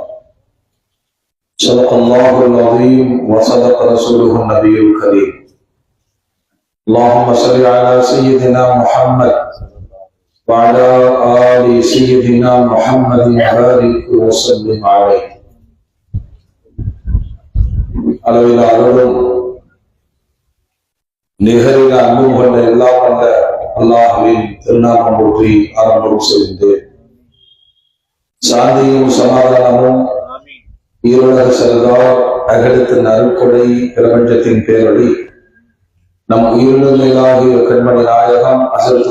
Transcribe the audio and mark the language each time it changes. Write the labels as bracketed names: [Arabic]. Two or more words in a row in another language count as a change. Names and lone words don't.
[Arabic] صدق الله العظيم وصدق رسوله النبي الكريم. اللهم صل على سيدنا محمد وعلى آل سيدنا محمد وبارك وسلم عليه. [Tamil] அளவில் அருளும் நிகரில் அன்பும் கொண்ட எல்லாம் கொண்ட அல்லாஹ்வின் திருநாமம் போற்றி ஆரம்பம் செய்கின்றேன். சாந்தியும் சமாதானமும் ஈருலக செல்வார் அகலத்தின் அருட்கொடை பிரபஞ்சத்தின் பேரொளி நம் உயிரிழமையிலாகிய கண்மணி நாயகம் ஹஸரத்